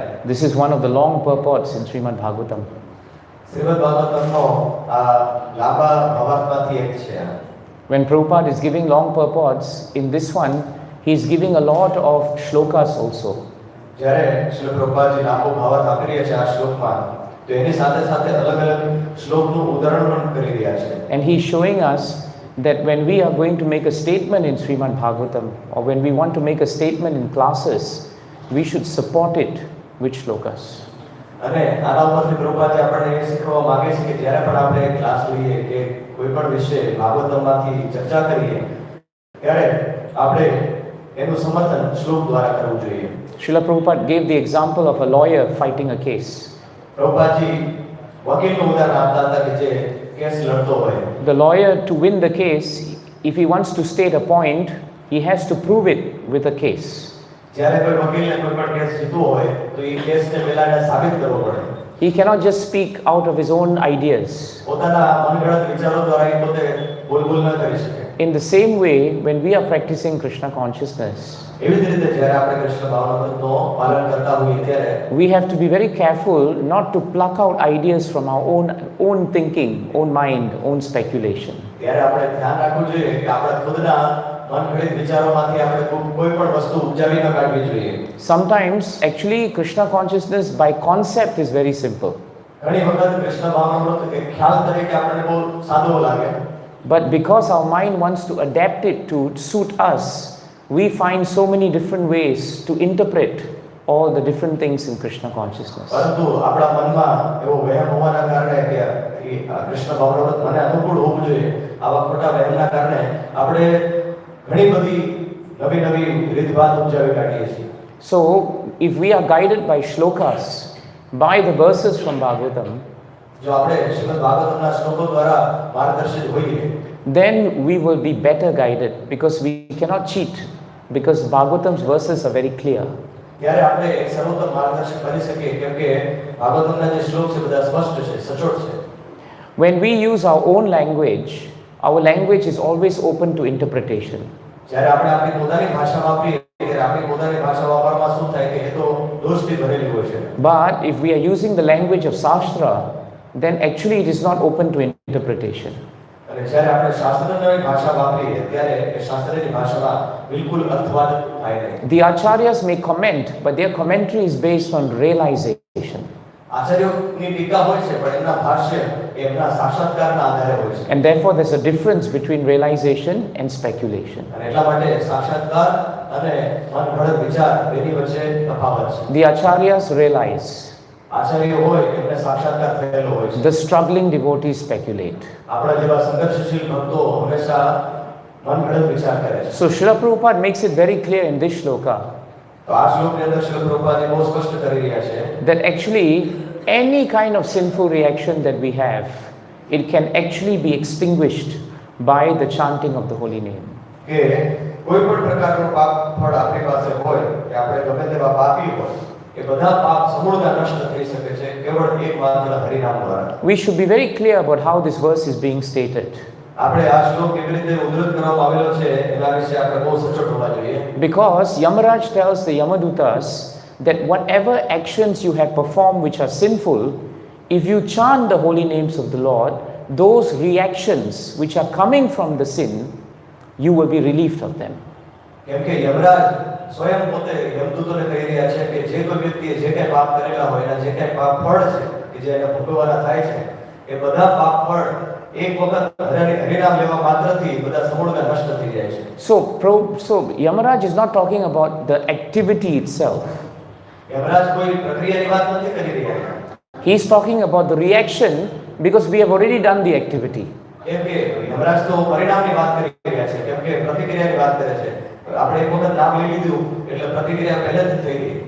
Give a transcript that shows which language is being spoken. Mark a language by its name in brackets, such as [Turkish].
[English] This is one of the long purports in Srimad Bhagavatam. [Gujarati] Shrimad ભાગવતમનો આ લાંબા ભાવાર્થમાંથી એક છે. [English] When Prabhupada is giving long purports, in this one, he is giving a lot of shlokas also. [Gujarati] જ્યારે શ્રીલ પ્રભુપાદજી લાંબો ભાવાર્થ આપી રહ્યા છે આ શ્લોકમાં, તો એની સાથે સાથે અલગ-અલગ શ્લોકનું ઉદાહરણ પણ કરી રહ્યા છે. [English] And he is showing us that when we are going to make a statement in Srimad Bhagavatam, or when we want to make a statement in classes, we should support it with shlokas. [Gujarati] અને આના ઉપરથી પ્રભુપાદજી આપણને એ શીખવવા માંગે છે કે જ્યારે પણ આપણે ક્લાસ લઈએ કે કોઈ પણ વિષય ભાગવતમમાંથી ચર્ચા કરીએ ત્યારે આપણે એનું સમર્થન શ્લોક દ્વારા કરવું જોઈએ. [English] Srila Prabhupada gave the example of a lawyer fighting a case. [Gujarati] પ્રભુપાદજી વકીલનું ઉદાહરણ આપતા હતા કે જે કેસ લડતો હોય. [English] The lawyer, to win the case, if he wants to state a point, he has to prove it with a case. [Gujarati] જ્યારે કોઈ વકીલને કોઈ પણ કેસ જીતવો હોય તો એ કેસને પહેલા એને સાબિત કરવો પડે. [English] He cannot just speak out of his own ideas. [Gujarati] પોતાના મનગઢંત વિચારો દ્વારા એ પોતે બોલબોલ ન કરી શકે. [English] In the same way, when we are practicing Krishna consciousness, [Gujarati] એવી જ રીતે જ્યારે આપણે કૃષ્ણ ભાવનામૃતનું પાલન કરતા હોઈએ ત્યારે [English] we have to be very careful not to pluck out ideas from our own thinking, own mind, own speculation. [Gujarati] ત્યારે આપણે ધ્યાન રાખવું જોઈએ કે આપણા ખુદના મનગઢિત વિચારોમાંથી આપણે કોઈ પણ વસ્તુ ઉપજાવી ન કાઢવી જોઈએ. [English] Sometimes, actually, Krishna consciousness by concept is very simple. [Gujarati] ઘણી વખત કૃષ્ણ ભાવનામૃત એક ખ્યાલ તરીકે આપણને બહુ સાદો લાગે. [English] But because our mind wants to adapt it to suit us, we find so many different ways to interpret all the different things in Krishna consciousness. [Gujarati] પરંતુ આપણા મનમાં એવો વહેમ હોવાના કારણે કે કૃષ્ણ ભાવનામૃત મને અનુકૂળ હોવું જોઈએ, આવા ખોટા વહેમના કારણે આપણે ઘણી બધી નવી રીતભાત ઉપજાવી કાઢીએ છીએ. [English] So, if we are guided by shlokas, by the verses from Bhagavatam, [Gujarati] જો આપણે શ્રીમદ ભાગવતમના શ્લોકો દ્વારા માર્ગદર્શિત હોઈએ, [English] then we will be better guided, because we cannot cheat, because Bhagavatam's verses are very clear. [Gujarati] ત્યારે આપણે એક સર્વોત્તમ માર્ગદર્શન કરી શકીએ કેમ કે ભાગવતમના જે શ્લોક છે બધા સ્પષ્ટ છે, સચોટ છે. [English] When we use our own language, our language is always open to interpretation. [Gujarati] જ્યારે આપણે આપણી પોતાની ભાષા વાપરીએ ત્યારે આપણી પોતાની ભાષા વાપરવામાં શું થાય કે એ તો દોષથી ભરેલી હોય છે. [English] But if we are using the language of Shastra, then actually it is not open to interpretation. [Gujarati] અને જ્યારે આપણે શાસ્ત્રની ભાષા વાપરીએ ત્યારે એ શાસ્ત્રની ભાષામાં બિલકુલ અર્થવાદ થાય નહીં. [English] The acharyas may comment, but their commentary is based on realization. [Gujarati] આચાર્યોની ટીકા હોય છે પણ એમના ભાષ્ય એમના સાક્ષાત્કારના આધારે હોય છે. [English] And therefore there's a difference between realization and speculation. [Gujarati] અને એટલા માટે સાક્ષાત્કાર અને મનગઢંત વિચાર બેની વચ્ચે તફાવત છે. [English] The acharyas realize. [Gujarati] આચાર્ય હોય એમને સાક્ષાત્કાર થયેલો હોય છે. [English] The struggling devotees speculate. [Gujarati] આપણા જેવા સંઘર્ષશીલ ભક્તો હંમેશા મનગઢંત વિચાર કરે છે. [English] So Srila Prabhupada makes it very clear in this shloka [Gujarati] તો આ શ્લોકની અંદર શ્રીલ પ્રભુપાદજી બહુ સ્પષ્ટ કરી રહ્યા છે [English] that actually any kind of sinful reaction that we have, it can actually be extinguished by the chanting of the holy name. [Gujarati] કે કોઈ પણ પ્રકારનું પાપ ફળ આપણી પાસે હોય કે આપણે ગમે તેવા પાપી હોય એ બધા પાપ સમૂળતા નષ્ટ થઈ શકે છે કેવળ એકમાત્ર હરિનામ દ્વારા. [English] We should be very clear about how this verse is being stated. [Gujarati] આપણે આ શ્લોક કેવી રીતે ઉદ્ધૃત કરવામાં આવેલો છે એના વિશે આપણે બહુ સચોટ હોવા જોઈએ. [English] Because Yamaraj tells the Yamadutas that whatever actions you have performed which are sinful, if you chant the holy names of the Lord, those reactions which are coming from the sin, you will be relieved of them. [Gujarati] કેમ કે યમરાજ સ્વયં પોતે યમદૂતોને કહી રહ્યા છે કે જે કોઈ વ્યક્તિએ જે કંઈ પાપ કરેલા હોય એના જે કંઈ પાપ ફળ છે કે જે એને ભોગવવાના થાય છે એ બધા પાપ ફળ એક વખત હરિનામ લેવા માત્રથી બધા સમૂળતા નષ્ટ થઈ જાય છે. [English] So Yamaraj is not talking about the activity itself. [Gujarati] Yamraj કોઈ પ્રક્રિયાની વાત નથી કરી રહ્યા. [English] He is talking about the reaction, because we have already done the activity. [Gujarati] કેમ કે યમરાજ તો પરિણામની વાત કરી રહ્યા છે કેમ કે પ્રતિક્રિયાની વાત કરે છે. આપણે એક વખત નામ લઈ લીધું એટલે પ્રતિક્રિયા પહેલેથી થઈ ગઈ.